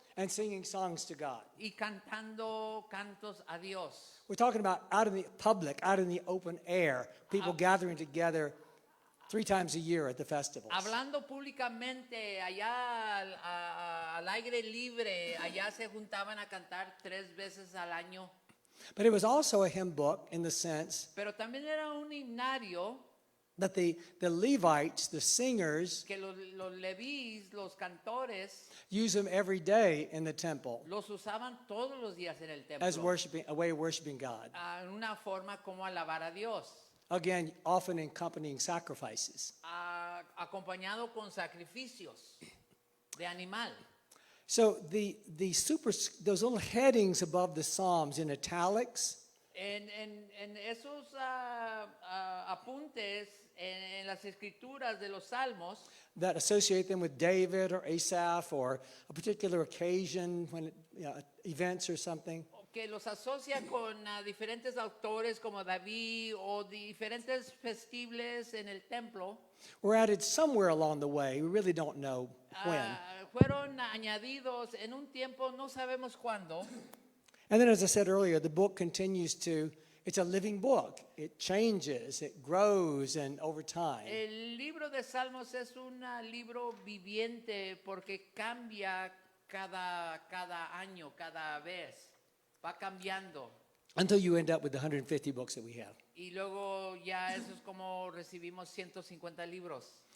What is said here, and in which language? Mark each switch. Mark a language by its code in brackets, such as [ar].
[en] And singing songs to God. [es] y cantando cantos a Dios. [en] We're talking about out in the public, out in the open air, people gathering together 3 times a year at the festivals. [es] Hablando públicamente allá al aire libre, allá se juntaban a cantar 3 veces al año. [en] But it was also a hymn book in the sense [es] Pero también era un himnario [en] that the Levites, the singers, [es] que los levíes, los cantores, [en] use them every day in the temple [es] los usaban todos los días en el [en] as [es] templo. [en] a way of worshiping God. [es] En una forma como alabar a Dios. [en] Again, often accompanying sacrifices. [es] Acompañado con sacrificios de animal. [en] So those little headings above the Psalms in italics, [es] En esos apuntes en las escrituras de los salmos [en] that associate them with David or Asaph or a particular occasion, when events or something. [es] que los asocia con diferentes autores como David o diferentes festibles en el templo, [en] Were added somewhere along the way. We really don't know when. [es] fueron añadidos en un tiempo, no sabemos cuándo. [en] And then, as I said earlier, the book continues it's a living book. It changes, it grows, and over time. [es] El libro de Salmos es un libro viviente porque cambia cada año, cada vez. Va cambiando. [en] Until you end up with the 150 books that we have. [es] Y luego ya eso es como recibimos 150 libros.